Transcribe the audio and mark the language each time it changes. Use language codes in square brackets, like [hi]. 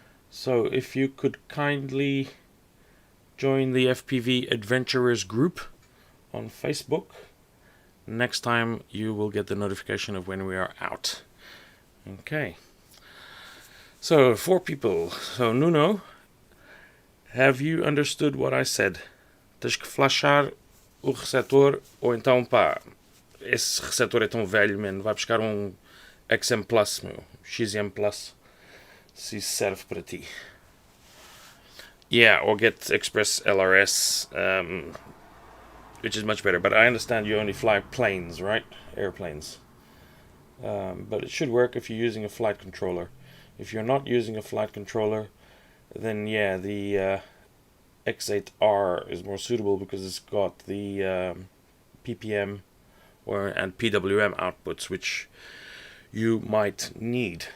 [en] So if you could kindly join the FPV Adventurers group on Facebook, next time you will get the notification of when we are out. Okay. So, 4 people. So, Nuno, have you understood what I said? [pt] Tens que flashar o receptor, ou então, pá, esse receptor é tão velho, man, vai buscar XM Plus, meu, XM Plus, se isso serve para ti. [en] Yeah, or get Express LRS, which is much better, but I understand you only fly planes, right? Airplanes. But it should work if you're using a flight controller. If you're not using a flight controller, then yeah, the X8R is more suitable because it's got the PPM and PWM outputs, which you might need.